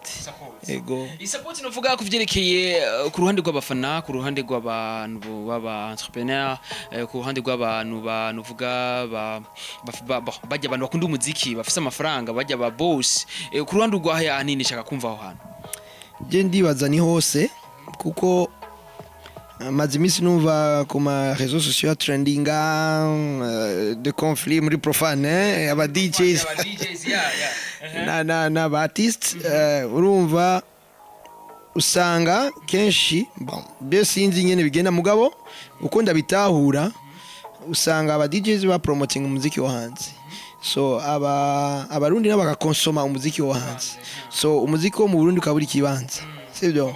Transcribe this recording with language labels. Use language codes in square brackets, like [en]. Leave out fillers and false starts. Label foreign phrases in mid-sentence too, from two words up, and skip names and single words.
[rn] Ego support novuga kuvyerekeye ku ruhande rw'abafana, ku ruhande rw'abantu baba entrepreneur, ku ruhande rw'abantu banuvuga bajya abantu bakunda umuziki bafise amafaranga, bajya ba boss, ku ruhande rwa hanini shaka kumva aho hantu. Je ndibaza ni hose kuko maze imisi numva ku ma [fr] réseaux sociaux [rn] trendinga [fr] de conflit [rn] muri profane, aba DJs na ba artistes, urumva usanga kenshi bon byo sinzi nyene bigenda, mugabo uko ndabitahura usanga aba DJs ba promoting umuziki wo hanze, so abarundi nabo bakakonsoma umuziki wo hanze, so umuziki wo mu Burundi ukabura ikibanza, sibyo?